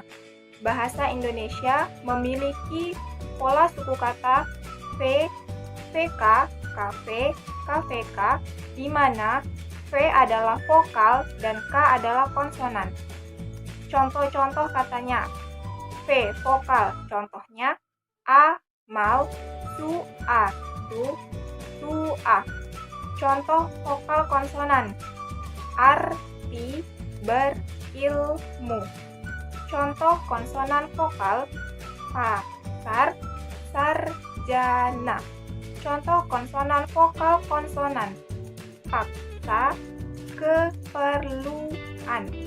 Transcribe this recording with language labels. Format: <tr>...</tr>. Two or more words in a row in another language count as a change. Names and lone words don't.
<id>Bahasa Indonesia memiliki pola suku kata V, VK, KV, KVK, di mana V adalah vokal dan K adalah konsonan. Contoh-contoh katanya: V vokal, contohnya A, mal, su, a, su, a. Contoh vokal konsonan: arti, berilmu. Contoh konsonan vokal: pasar, sarjana. Contoh konsonan vokal konsonan: paksa, keperluan.</id>